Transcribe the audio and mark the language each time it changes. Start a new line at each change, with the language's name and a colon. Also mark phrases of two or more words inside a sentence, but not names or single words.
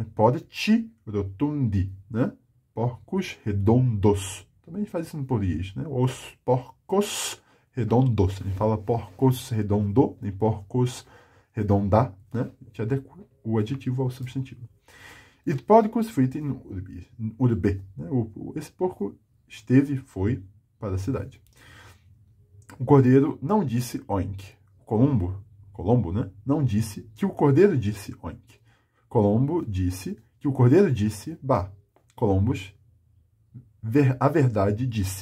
Latin: Porci rotundi,
Portuguese: né? Porcos redondos. Também faz isso no português, né? Os porcos redondos. A gente fala porcos redondo, nem porcos redondá, né? A gente adequa o adjetivo ao substantivo.
Latin: E porcus fuit in urbe,
Portuguese: né? Esse porco foi para a cidade. O cordeiro não disse oink. Colombo, né? Não disse que o cordeiro disse oink. Colombo disse que o cordeiro disse bah. Columbus, a verdade disse.